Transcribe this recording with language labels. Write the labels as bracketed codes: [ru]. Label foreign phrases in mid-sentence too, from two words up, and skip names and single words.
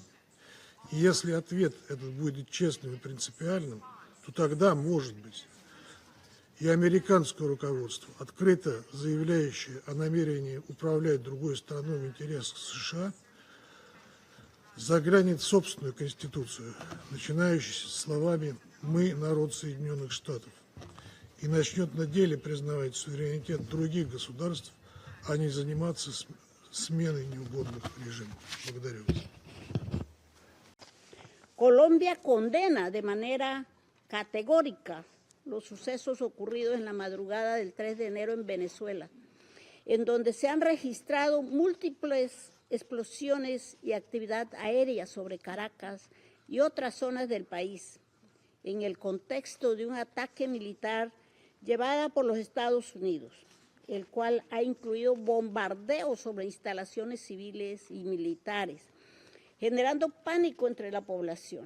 [ru] И если ответ этот будет честным и принципиальным, то тогда, может быть, и американское руководство, открыто заявляющее о намерении управлять другой страной в интересах США, заглянет в собственную Конституцию, начинающуюся словами «Мы – народ Соединенных Штатов», и начнет на деле признавать суверенитет других государств, а не заниматься сменой неугодных режимов. Благодарю вас. [es] Colombia condena de manera categórica los sucesos ocurridos en la madrugada del 3 de enero en Venezuela, en donde se han registrado múltiples explosiones y actividad aérea sobre Caracas y otras zonas del país, en el contexto de un ataque militar llevada por los Estados Unidos, el cual ha incluido bombardeos sobre instalaciones civiles y militares, generando pánico entre la población.